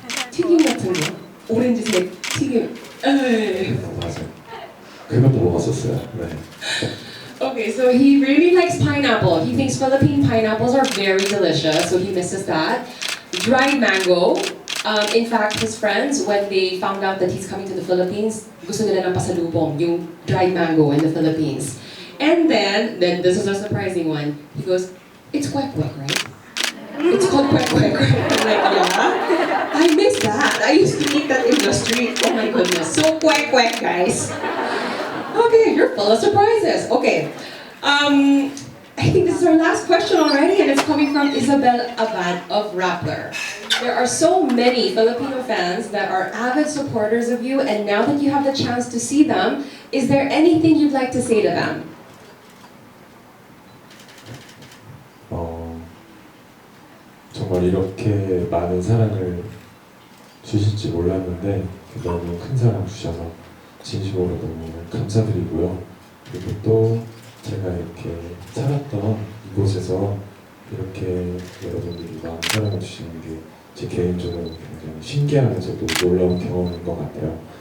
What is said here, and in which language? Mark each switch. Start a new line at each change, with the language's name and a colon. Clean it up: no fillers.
Korean: 튀김 같은 거, 오렌지색 튀김. 맞아요. 그것도 먹었었어요. 네.
English: Okay. Okay, so he really likes pineapple. He thinks Philippine pineapples are very delicious, so he misses that. Dried mango. In fact, his friends, when they found out that he's coming to the Philippines,
Filipino: gusto nila ng pasalubong, yung
English: dried mango in the Philippines. And then this is a surprising one. He goes, it's kwek kwek, right? It's called kwek kwek. I'm like, yeah, I miss that. I used to eat that in the street. Oh my goodness. So kwek kwek, guys. Okay, you're full of surprises. Okay. I think this is our last question already, and it's coming from Isabel Abad of Rappler. There are so many Filipino fans that are avid supporters of you, and now that you have the chance to see them, is there anything you'd like to say to them?
Korean: 정말 이렇게 많은 사랑을 주실지 몰랐는데 너무 큰 사랑 주셔서 진심으로 너무 감사드리고요. 그리고 또 제가 이렇게 살았던 이곳에서 이렇게 여러분들이 많은 사랑을 주시는 게 제 개인적으로 굉장히 신기하면서도 놀라운 경험인 것 같아요.